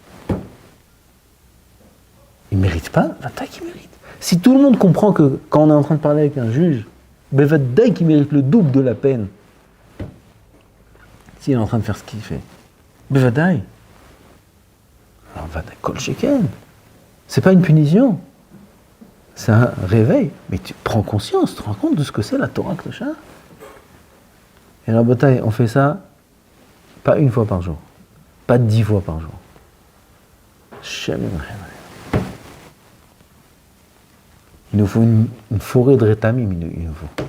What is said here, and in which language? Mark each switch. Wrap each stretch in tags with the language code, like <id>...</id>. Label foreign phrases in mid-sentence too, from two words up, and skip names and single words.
<fr>Il ne mérite pas? Vadaï qu'il mérite. Si tout le monde comprend que quand on est en train de parler avec un juge, vadaï qu'il mérite le double de la peine s'il est en train de faire ce qu'il fait. Vadaï. Alors</fr> <he>ודאי כל שכן.</he> <fr>C'est pas une punition. C'est un réveil. Mais tu prends conscience, tu te rends compte de ce que c'est la</fr> <he>תורה קדושה.</he> <fr>Et la bataille, on fait ça pas une fois par jour, pas 10 fois par jour. Il nous faut une forêt de rétamim, il nous faut.</fr>